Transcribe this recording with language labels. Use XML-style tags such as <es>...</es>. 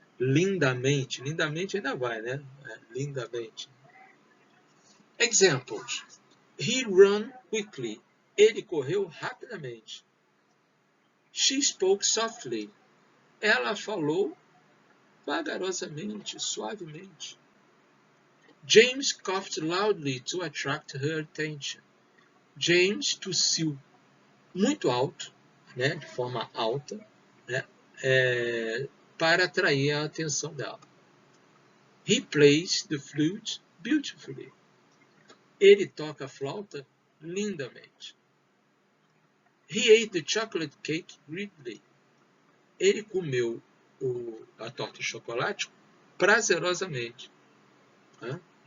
<pt>Lindamente ainda vai, né? Lindamente.</pt> <en>Examples. He ran quickly.</en> <pt>Ele correu rapidamente.</pt> <en>She spoke softly.</en> <pt>Ela falou vagarosamente, suavemente.</pt> <en>James coughed loudly to attract her attention.</en> <pt>James tossiu muito alto, né, de forma alta, né, para atrair a atenção dela.</pt> <en>He plays the flute beautifully.</en> <pt>Ele toca a flauta lindamente.</pt> <en>He ate the chocolate cake greedily.</en> <pt>Ele comeu a torta de chocolate prazerosamente, né?</pt>